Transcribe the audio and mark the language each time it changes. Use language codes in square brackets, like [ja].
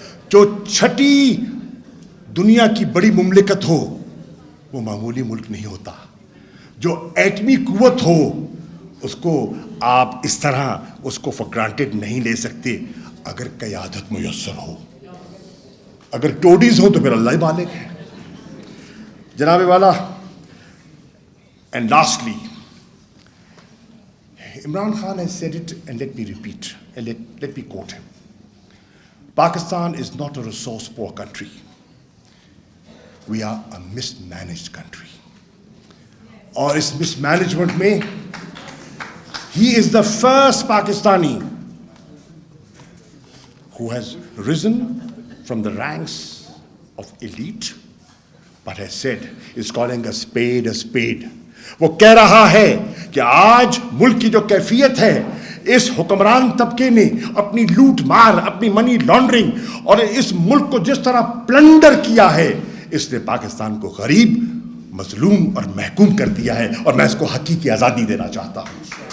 [ur] جو چھٹی دنیا کی بڑی مملکت ہو وہ معمولی ملک نہیں ہوتا. جو ایٹمی قوت ہو اس کو آپ اس طرح اس کو فار گرانٹیڈ نہیں لے سکتے اگر قیادت میسر ہو. اگر ٹوڈیز ہوں تو پھر اللہ ہی بالغ ہے. جناب والا, [en] and lastly, Imran Khan has said it, and let me repeat, and let me quote him. Pakistan is not a resource poor country. We are a mismanaged country. [ur] اور اس mismanagement میں [en] he is the first Pakistani who has risen from the ranks of elite, but has said, is calling a spade a spade. [ur] وہ کہہ رہا ہے کہ آج ملک کی جو کیفیت ہے, اس حکمران طبقے نے اپنی لوٹ مار, اپنی منی لانڈرنگ اور اس ملک کو جس طرح پلنڈر کیا ہے, اس نے پاکستان کو غریب, مظلوم اور محکوم کر دیا ہے, اور میں اس کو حقیقی آزادی دینا چاہتا ہوں.